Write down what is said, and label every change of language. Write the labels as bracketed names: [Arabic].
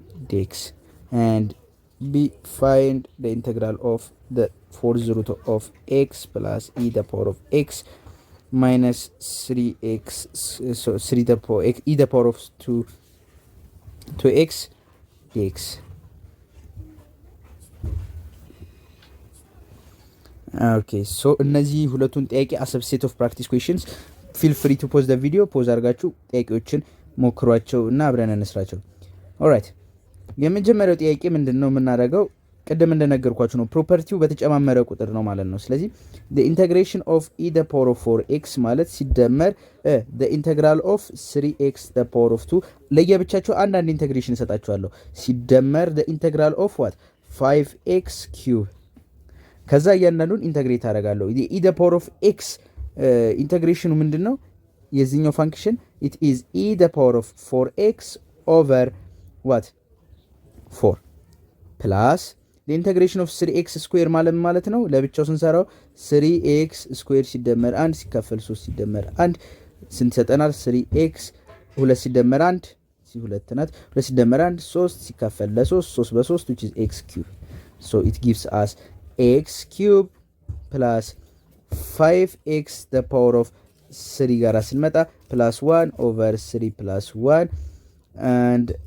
[English] dx and b find the integral of the fourth root of x plus e the power of x minus 3x so 3 the power x e the power of 2x dx. okay so [Amharic] እነዚህ ሁለቱን ጥያቄ [English] as a set of practice questions feel free to pause the video pause [Amharic] አድርጋችሁ ጥያቄዎችን ሞክሯቸው እና አብረን እንስራቸው። [English] alright [Amharic] የመጀመሪያው ጥያቄ ምንድነው የምናደርገው? ቅድም እንደነገርኳችሁ ነው፣ ፕሮፐርቲው በተጨማመረ ቁጥር ነው ማለት ነው። ስለዚህ the integration of e the power of 4x ማለት ሲደመር the integral of 3x the power of 2 ለየብቻቸው አንድ ኢንተግሬሽን እሰጣችኋለሁ ሲደመር the integral of what 5x cube ከዛ እያንዳንዱን ኢንተግሬት አደርጋለሁ። e the power of x ኢንተግሬሽኑ ምንድነው? [English] የዚህኛው ፋንክሽን it is e the power of 4x over what 4 ፕላስ the integration of 3x ስኩዌር ማለት ነው። ለብቻው ስንሰራው 3x ስኩዌር ሲደመር 1 ሲካፈል 3 ሲደመር 1 ስንት ይሰጠናል? 3x 2 ሲደመር 1 2 ናት 2 ሲደመር 1 3 ሲካፈል ለ3 3 በ3 which is x cube so it gives us x cube plus 5x the power of 3 ጋር ስንመጣ plus 1 over 3 plus 1 and